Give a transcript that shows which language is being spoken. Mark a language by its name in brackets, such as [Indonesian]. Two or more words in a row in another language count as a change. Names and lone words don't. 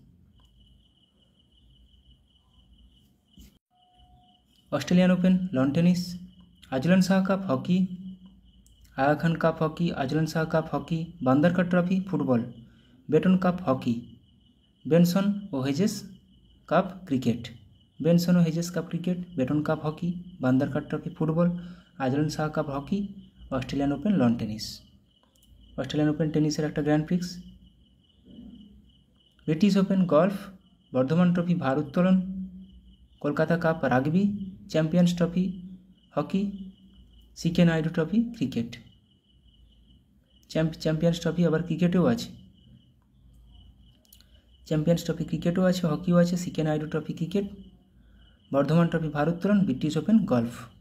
[Bangla] অস্ট্রেলিয়ান ওপেন, লন টেনিস, আজলান শাহ কাপ হকি, আগা খান কাপ হকি, আজলান শাহ কাপ হকি, বান্দারকার ট্রফি ফুটবল, বেটন কাপ হকি, বেনসন ও হেজেস কাপ ক্রিকেট, [Hindi] बेंसन और हेजेस कप क्रिकेट, बेटन कप हॉकी, बांदरकर ट्रॉफी फुटबल, आजलन शाह कप हॉकी, ऑस्ट्रेलियान ओपन लॉन टेनिस। [Bangla] ऑस्ट्रेलियान ओपन टेनिसের একটা গ্র্যান্ড প্রিক্স। ব্রিটিশ ওপেন গল্ফ, বর্ধমান ট্রফি ভারোত্তোলন, কলকাতা কাপ রাগবি, চ্যাম্পিয়ন্স ট্রফি হকি, সিকে নাইডু ট্রফি ক্রিকেট। চ্যাম্পিয়ন্স ট্রফি আবার ক্রিকেটেও আছে, চ্যাম্পিয়ন্স ট্রফি ক্রিকেটও আছে, হকিও আছে, সিকে নাইডু ট্রফি ক্রিকেট, বর্ধমান ট্রফি ভারোত্তোলন, ব্রিটিশ ওপেন গল্ফ।